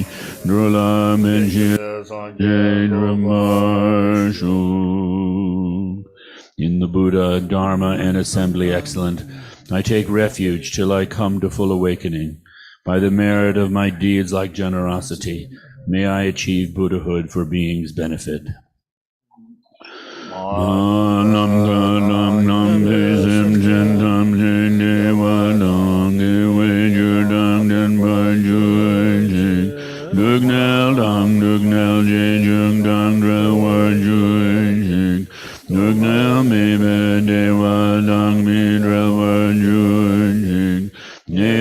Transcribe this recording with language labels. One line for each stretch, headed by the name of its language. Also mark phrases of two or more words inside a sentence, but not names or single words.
English: In the Buddha, Dharma, and assembly excellent, I take refuge till I come to full awakening. By the merit of my deeds like generosity, may I achieve Buddhahood for beings' benefit.
Tibetan: སྡུག་བསྔལ་དང་སྡུག་བསྔལ་གྱི་འབྱུང་དང་བྲལ་བར་གྱུར་ཅིག་སྡུག་བསྔལ་མེད་པའི་བདེ་བ་དང་མི་འབྲལ་བར་གྱུར་ཅིག་ཉེ